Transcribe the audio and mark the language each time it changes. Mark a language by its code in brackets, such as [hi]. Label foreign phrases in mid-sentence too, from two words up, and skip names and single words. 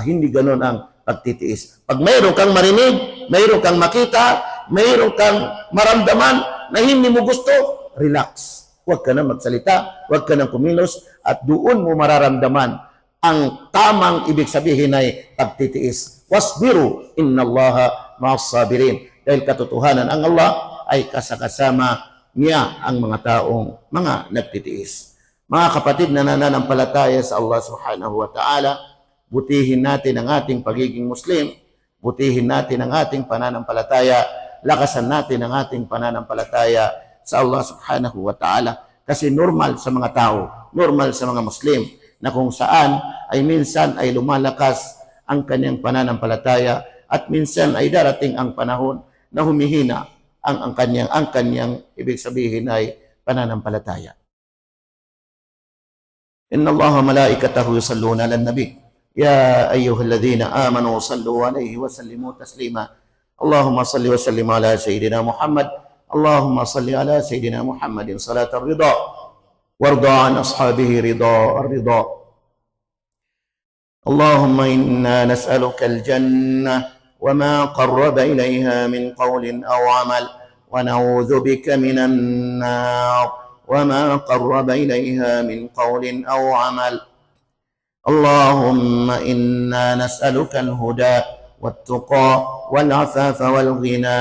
[tl] Hindi ganoon ang pagtitiis. Pag mayroon kang marinig, mayroon kang makita, mayroon kang maramdaman na hindi mo gusto, relax. Huwag ka na magsalita, huwag ka na kumilos, at doon mo mararamdaman ang tamang ibig sabihin ay pagtitiis. [ar] واصبروا، إن الله مع الصابرين. [tl] Dahil katotohanan, ang Allah ay kasakasama niya ang mga taong mga nagtitiis. Mga kapatid na nananampalataya sa [ar] الله سبحانه وتعالى, [tl] butihin natin ang ating pagiging Muslim, butihin natin ang ating pananampalataya, lakasan natin ang ating pananampalataya sa [ar] الله سبحانه وتعالى. [tl] Kasi normal sa mga tao, normal sa mga Muslim, na kung saan ay minsan ay lumalakas ang kanyang pananampalataya at minsan ay darating ang panahon na humihina ang kanyang ibig sabihin ay pananampalataya. [ar] إن الله وملائكته يصلون على النبي يا أيها الذين آمنوا صلوا عليه وسلموا تسليما. اللهم صل وسلم على سيدنا محمد. اللهم صل على سيدنا محمد صلاة الرضا وارض عن أصحابه رضا الرضا. اللهم إنا نسألك الجنة وما قرب إليها من قول أو عمل ونعوذ بك من النار وما قرب إليها من قول أو عمل. اللهم إنا نسألك الهدى والتقى والعفاف والغنى.